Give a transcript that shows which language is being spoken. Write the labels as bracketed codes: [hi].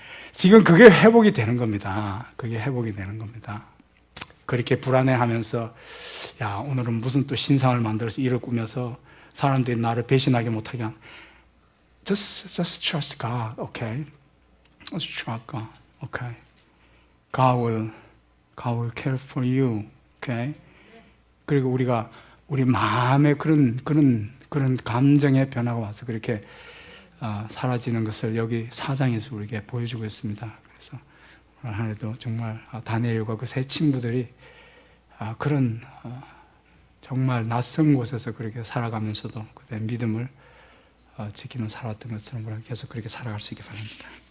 [ko] 지금 그게 회복이 되는 겁니다. 그게 회복이 되는 겁니다. 그렇게 불안해하면서 야, 오늘은 무슨 또 신상을 만들어서 일을 꾸며서 사람들이 나를 배신하게 못하게 한 [en] Just trust God, okay? Just trust God, okay? God will care for you, okay? [ko] 그리고 우리 마음에 그런 감정의 변화가 와서 그렇게 사라지는 것을 여기 4장에서 우리에게 보여주고 있습니다. 그래서 오늘 한 해도 정말 다니엘과 그 세 친구들이 그런 정말 낯선 곳에서 그렇게 살아가면서도 그때 믿음을 지키며 살았던 것처럼 우리가 계속 그렇게 살아갈 수 있기 바랍니다.